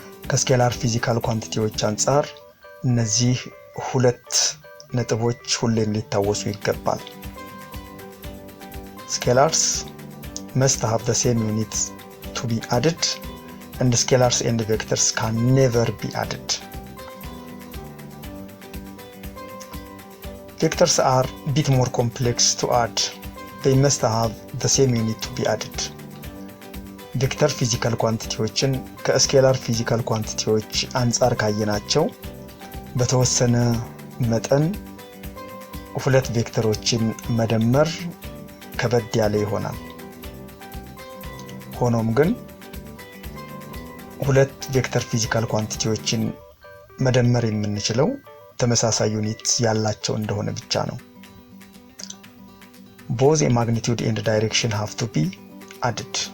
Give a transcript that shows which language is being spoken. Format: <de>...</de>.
<am>ከስኬላር ፊዚካል ኳንቲቲዎች አንጻር እነዚህ ሁለት ነጥቦች ሁሌም ሊታወሱ ይገባል።</am> <en>ስኬላርስ must have the same unit to be added, and scalars and vectors can never be added. Vectors are a bit more complex to add. They must have the same unit to be added.</en> <am>ቬክተር ፊዚካል ኳንቲቲዎችን ከስኬላር ፊዚካል ኳንቲቲዎች አንጻር ካየናቸው በተወሰነ መጠን ሁለት ቬክተሮችን መደመር ከበድ ያለ ይሆናል። ሆኖም ግን ሁለት ቬክተር ፊዚካል ኳንቲቲዎችን መደመር የምንችለው ተመሳሳይ ዩኒት ያላቸው እንደሆነ ብቻ ነው።</am> <en>both a magnitude and direction have to be added.</en>